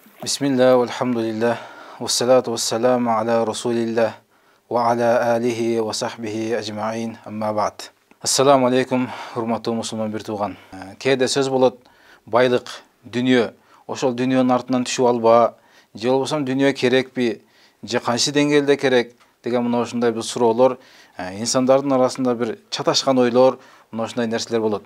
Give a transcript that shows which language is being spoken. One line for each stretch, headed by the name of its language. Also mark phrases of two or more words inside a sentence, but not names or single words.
Arabic: بسم الله والحمد لله والصلاة والسلام على رسول الله وعلى آله وصحبه أجمعين أما بعد. السلام عليكم,
Kyrgyz: урматтуу мусулман бир тууган. Кээде сөз болот, байлык, дүнүйө, ошол дүнүйөнүн артынан түшүп алба, же болбосо дүнүйө керекпи, же канчы деңгээлде керек деген мына ушундай бир суроолор, инсандардын арасында бир чаташкан ойлор, мына ушундай нерселер болот.